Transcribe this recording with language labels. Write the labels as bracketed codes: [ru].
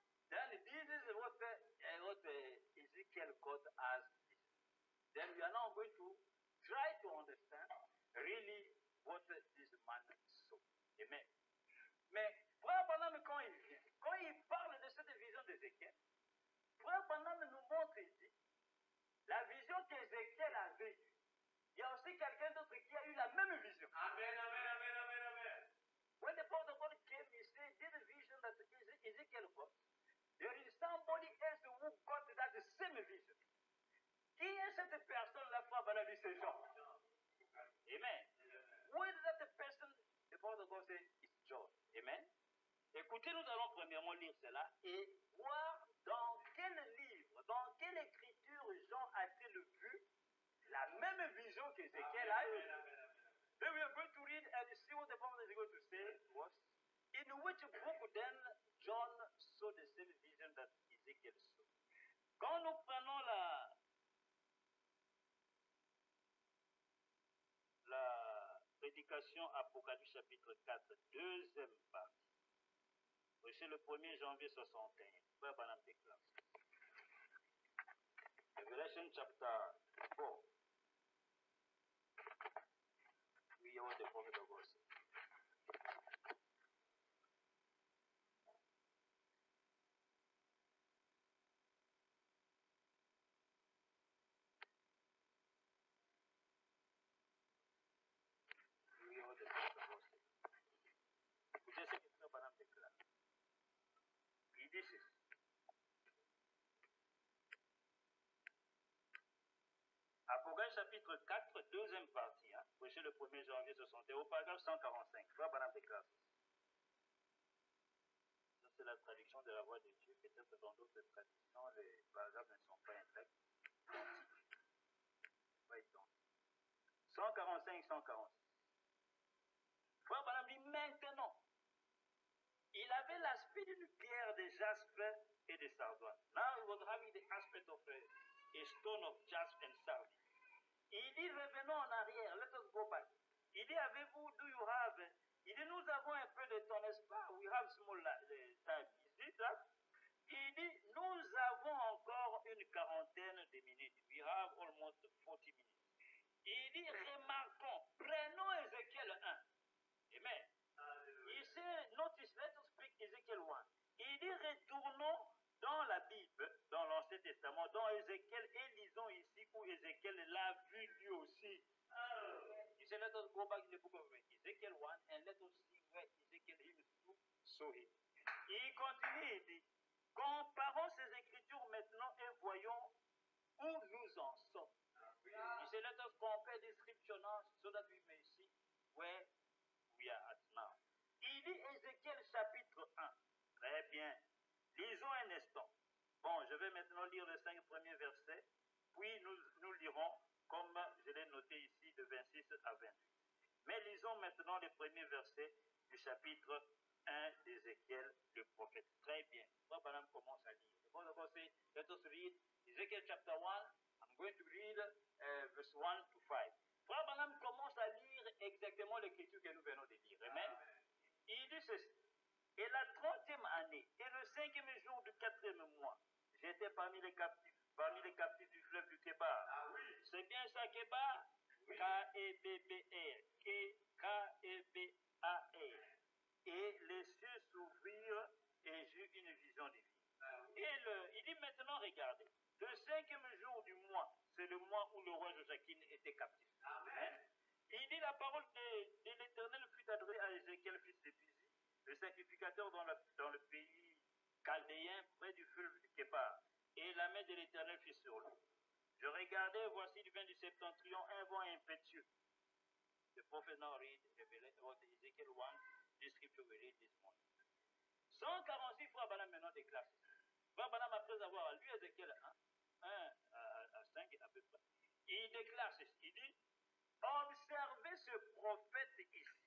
[en] Then this is what Ezekiel got as vision. Then we are now going to try to understand really what this man saw. Amen. [fr] Mais Frère Branham, quand il parle de cette vision d'Ézéchiel, Frère Branham nous montre ici la vision qu'Ézéchiel avait eue. Il y a aussi quelqu'un d'autre qui a eu la même vision. Amen, amen, amen, amen, amen. [en] When the prophet of God came, he said, this vision that Ezekiel got, there is somebody else who got that same vision. [fr] cette personne-là, Frère Branham dit, c'est Jean. [en] Amen. Who is that person? The Father God says, it's John. Amen. [fr] Écoutez, nous allons premièrement lire cela et voir dans quel livre, dans quelle écriture Jean a-t-il vu la même vision qu'Ézéchiel a eue. [en] Then we are going to read and see what the Bible is going to say to us. In which book then John saw the same vision that Ezekiel saw. [fr] Quand nous prenons la prédication Apocalypse chapitre 4, deuxième partie, c'est le 1er janvier 61, Frère Branham déclare. [en] Revelation chapter 4. We hear what the prophet of God said. We hear what the prophet of God said. [fr] Écoutez ce que Frère Branham déclare. Il dit ceci. Apocalypse chapitre 4, deuxième partie, prêché le 1er janvier 61, au paragraphe 145. Frère Branham déclare ceci. Ça, c'est la traduction de la voix de Dieu. Peut-être dans d'autres traductions, les paragraphes ne sont pas intacts. Pas identiques. 145, 146. Frère Branham dit maintenant. Il avait l'aspect d'une pierre de jaspe et de sardoine. [en] Now he was having the aspect of a stone of jaspe and sardine. [fr] Il dit revenons en arrière, [en] let us go back. [fr] Il dit avez-vous, [en] do you have, [fr] il dit nous avons un peu de temps, n'est-ce pas? [en] We have small time. Is it that? [fr] Il dit nous avons encore une quarantaine de minutes. [en] We have almost 40 minutes. [fr] Il dit remarquons, prenons Ézéchiel 1. Amen. Il sait, [en] notice, let us speak [fr] Ézéchiel 1. Il dit retournons dans la Bible, dans l'Ancien Testament, dans Ézéchiel, et lisons ici où Ézéchiel l'a vu lui aussi. Il dit [en] let us go back in the book of Ezekiel 1 and let us see where Ezekiel himself saw him. [fr] Il continue, il dit comparons ces écritures maintenant et voyons où nous en sommes. Il dit [en] let us compare the scripture now so that we may see where we are at now. [fr] Il dit Ézéchiel chapitre 1. Très bien. Lisons un instant. Bon, je vais maintenant lire les 5 premiers versets, puis nous lirons, comme je l'ai noté ici, de 26 à 28. Mais lisons maintenant les premiers versets du chapitre 1 d'Ézéchiel, le prophète. Très bien. Frère Branham commence à lire. Bon, d'abord, c'est, [en] let us read Ezekiel chapter 1. I'm going to read verse 1 to 5. [fr] Frère Branham commence à lire exactement l'écriture que nous venons de lire. Amen. Il dit ceci. Et la 30e année, et le 5e jour du 4e mois, j'étais parmi les captifs du fleuve du Kébar. Ah oui. C'est bien ça, Kébar? Oui. K-E-B-B-R. K-E-B-A-R. Et les cieux s'ouvrirent et j'eus une vision divine. Ah oui. Et il dit maintenant, regardez, le 5e jour du mois, c'est le mois où le roi Joachim était captif. Amen. Il dit la parole de l'Éternel fut adressée à Ézéchiel, fils de Buzi, le sacrificateur dans le pays chaldéen, près du fleuve du Kébar. Et la main de l'Éternel fut sur lui. Je regardais, voici du vin du septentrion, un vent impétueux. [en] The prophet now read Ezekiel 1, this scripture we read this morning. [fr] 146 fois Branham maintenant déclare ceci. Frère Branham, après avoir lu Ézéchiel 1 à 5 à peu près, il déclare ceci. Il dit, observez ce prophète ici.